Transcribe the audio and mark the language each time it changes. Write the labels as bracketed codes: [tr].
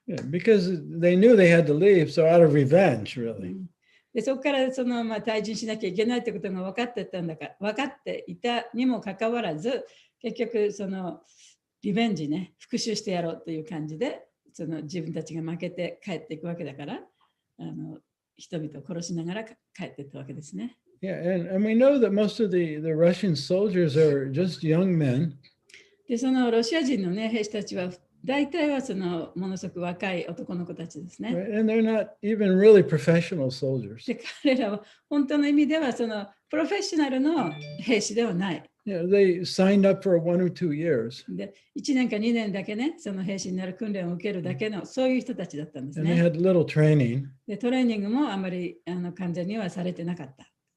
[en] Yeah, because they knew they had to leave, so out of revenge, really. [ja] でそこから退陣しなきゃいけないってことが分かっていたにもかかわらず、結局リベンジね、復讐してやろうという感じで、その自分たちが負けて帰っていくわけだから、人々を殺しながら帰っていったわけですね。 [en] Yeah, and we know that most of the Russian soldiers are just young men. [ja] で、そのロシア人の、ね、兵士たちは大体はそのものすごく若い男の子たちですね。 [en] Right? And they're not even really professional soldiers. [ja] で、彼らは本当の意味ではそのプロフェッショナルの兵士ではない。 [en] You know, they signed up for 1 or 2 years. [ja] で、1年か2年だけね、その兵士になる訓練を受けるだけの、そういう人たちだったんです [en] And they had little training. [ja] で、トレーニングもあまり完全にはされてなかった。